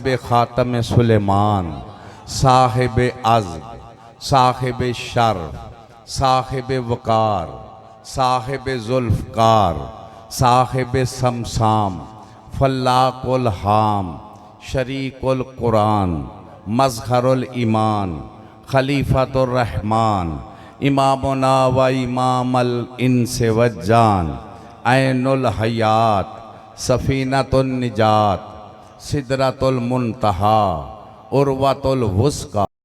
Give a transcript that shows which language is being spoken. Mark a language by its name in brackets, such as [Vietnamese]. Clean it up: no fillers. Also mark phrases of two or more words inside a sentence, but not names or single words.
[Arabic] خاتم سليمان صاحب عضد صاحب شرف صاحب وقار صاحب ذوالفقار صاحب صمصام فلاق الهام شريك القرآن مظهر الإيمان خليفة الرحمن إمامنا وإمام الإنس والجان عين الحياة سفينة النجاة سدرة المنتهى العروة الوثقى